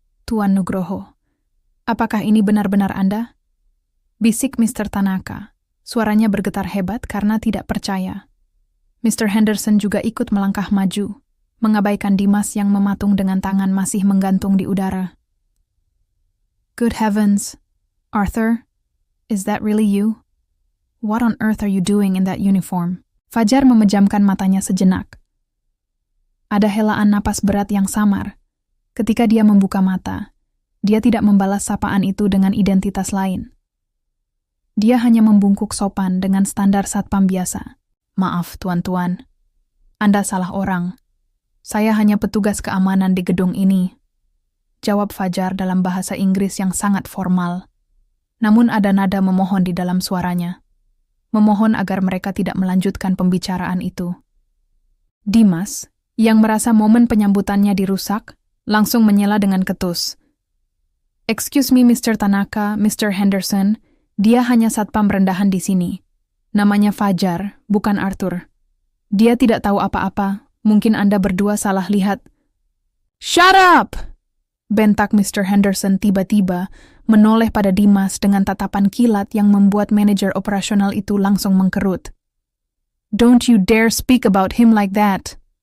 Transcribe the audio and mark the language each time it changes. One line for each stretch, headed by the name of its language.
Indonesian: Tuan Nugroho, apakah ini benar-benar Anda? Bisik Mr. Tanaka. Suaranya bergetar hebat karena tidak percaya. Mr. Henderson juga ikut melangkah maju, mengabaikan Dimas yang mematung dengan tangan masih menggantung di udara.
English: Good heavens, Arthur, is that really you? What on earth are you doing in that uniform?
Indonesian: Fajar memejamkan matanya sejenak. Ada helaan napas berat yang samar. Ketika dia membuka mata, dia tidak membalas sapaan itu dengan identitas lain. Dia hanya membungkuk sopan dengan standar satpam biasa. Maaf, tuan-tuan. Anda salah orang. Saya hanya petugas keamanan di gedung ini. Jawab Fajar dalam bahasa Inggris yang sangat formal. Namun ada nada memohon di dalam suaranya. Memohon agar mereka tidak melanjutkan pembicaraan itu. Dimas, yang merasa momen penyambutannya dirusak, langsung menyela dengan ketus.
English: Excuse me,
Indonesian: Mr. Tanaka, Mr. Henderson, dia hanya satpam rendahan di sini. Namanya Fajar, bukan Arthur. Dia tidak tahu apa-apa, mungkin Anda berdua salah lihat.
English: Shut up!
Indonesian: Bentak Mr. Henderson tiba-tiba, menoleh pada Dimas dengan tatapan kilat yang membuat manajer operasional itu langsung mengkerut.
English: Don't you dare speak about him like that.